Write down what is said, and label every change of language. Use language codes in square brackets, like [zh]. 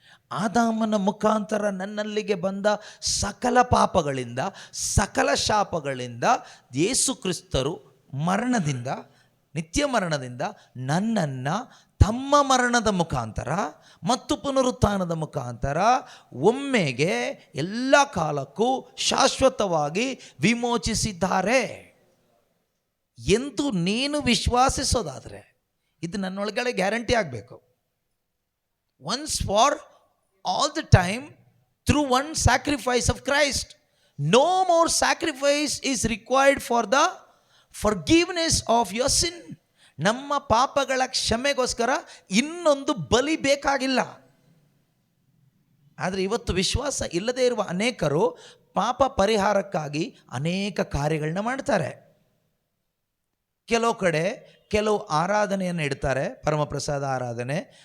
[kn] ಆದಾಮನ ಮುಖಾಂತರ ನನ್ನಲ್ಲಿಗೆ ಬಂದ ಸಕಲ ಪಾಪಗಳಿಂದ, ಸಕಲ ಶಾಪಗಳಿಂದ ಯೇಸು ಕ್ರಿಸ್ತರು ಮರಣದಿಂದ, ನಿತ್ಯ ಮರಣದಿಂದ ನನ್ನನ್ನು ತಮ್ಮ ಮರಣದ ಮುಖಾಂತರ ಮತ್ತು ಪುನರುತ್ಥಾನದ ಮುಖಾಂತರ ಒಮ್ಮೆಗೆ ಎಲ್ಲ ಕಾಲಕ್ಕೂ ಶಾಶ್ವತವಾಗಿ ವಿಮೋಚಿಸಿದ್ದಾರೆ ಎಂದು ನೀನು ವಿಶ್ವಾಸಿಸೋದಾದರೆ, ಇದು ನನ್ನೊಳಗಡೆ ಗ್ಯಾರಂಟಿ ಆಗಬೇಕು. [en] Once for all the time through one sacrifice of Christ. No more sacrifice is required for the forgiveness of your sin. [kn] ನಮ್ಮ ಪಾಪಗಳ ಕ್ಷಮೆಗೋಸ್ಕರ ಇನ್ನೊಂದು ಬಲಿ ಬೇಕಾಗಿಲ್ಲ. ಆದರೆ ಇವತ್ತು ವಿಶ್ವಾಸ ಇಲ್ಲದೆ ಇರುವ ಅನೇಕರು ಪಾಪ ಪರಿಹಾರಕ್ಕಾಗಿ ಅನೇಕ ಕಾರ್ಯಗಳನ್ನ ಮಾಡ್ತಾರೆ. ಕೆಲವು ಕಡೆ ಕೆಲವು ಆರಾಧನೆಯನ್ನು ಇಡ್ತಾರೆ, ಪರಮಪ್ರಸಾದ ಆರಾಧನೆ.